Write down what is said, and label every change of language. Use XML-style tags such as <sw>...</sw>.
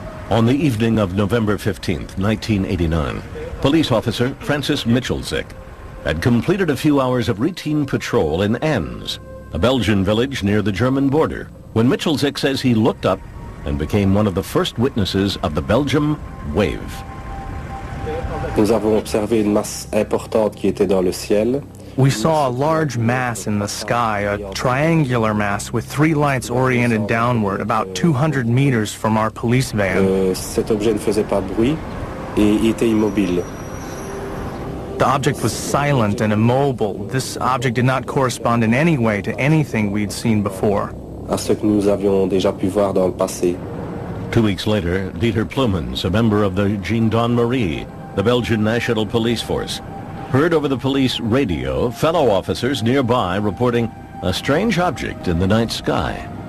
<en>On the evening of November 15th, 1989, police officer Francis Michelzik had completed a few hours of routine patrol in Ans, a Belgian village near the German border, when Michelzik says he looked up and became one of the first witnesses of the Belgium wave.</en> <fr>Nous avons observé une masse importante qui était dans le ciel.</fr> <en>We saw a large mass in the sky, a triangular mass with 3 lights oriented downward about 200 meters from our police van.</en> <fr>Cet objet ne faisait pas de bruit et il était immobile.</fr> <en>The object was silent and immobile. This object did not correspond in any way to anything we'd seen before.</en> <fr>À ce que nous avions déjà pu voir dans le passé.</fr> <en>2 weeks later, Dieter Plumens, a member of the Gendarmerie, the Belgian National Police Force, heard over the police radio fellow officers nearby reporting a strange object in the night sky.</en>